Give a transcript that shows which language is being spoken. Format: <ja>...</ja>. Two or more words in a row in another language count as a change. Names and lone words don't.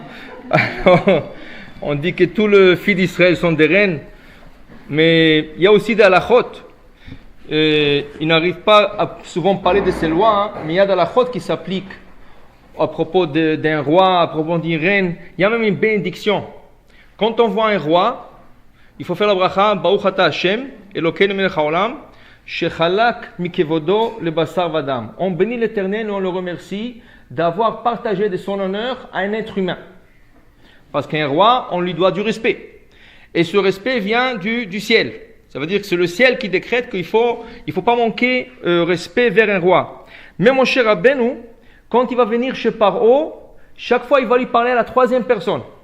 <fr>Alors, on dit que tous les filles d'Israël sont des reines, mais il y a aussi des halachot. Ils n'arrivent pas à souvent parler de ces lois, mais il y a des halachot qui s'appliquent à propos d'un roi, à propos d'une reine. Il y a même une bénédiction. Quand on voit un roi, il faut faire la bracha,</fr> <he>ברוך אתה השם אלוקינו מלך העולם שחלק מכבודו לבשר ודם.</he> <fr>On bénit l'Éternel et on le remercie d'avoir partagé de son honneur à un être humain. Parce qu'un roi, on lui doit du respect. Et ce respect vient du ciel. Ça veut dire que c'est le ciel qui décrète qu'il faut pas manquer respect vers un roi. Mais mon cher Rabbeinu, quand il va venir chez Paro, chaque fois il va lui parler à la troisième personne.</fr>